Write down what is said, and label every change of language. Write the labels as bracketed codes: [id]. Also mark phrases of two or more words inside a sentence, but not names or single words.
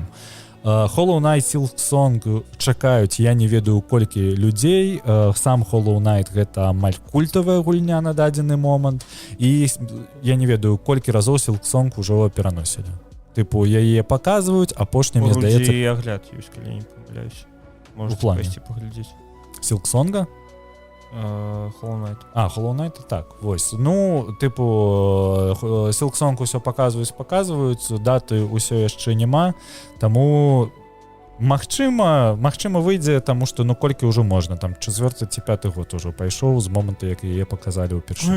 [be] Hollow Knight Silksong чакаюць, я не ведаю колькі людзей. Сам Hollow Knight гэта амаль культавая гульня на дадзены момант, і я не ведаю колькі разоў Silksong ужо пераносілі. Тыпу яе паказваюць, апошні, мне здаецца, і агляд ёсць, калі не памыляюсь. Можете пайсці паглядзець. Silksonga? Hollow Knight. Hollow Knight, так, вось. Ну, тыпу, Silksong усё паказваюць, даты ўсё яшчэ няма, таму магчыма выйдзе, таму што, ну, колькі ўжо можна, там, 4-й ці 5-й год ужо пайшоў з моманту, як яе паказалі ўпершыню.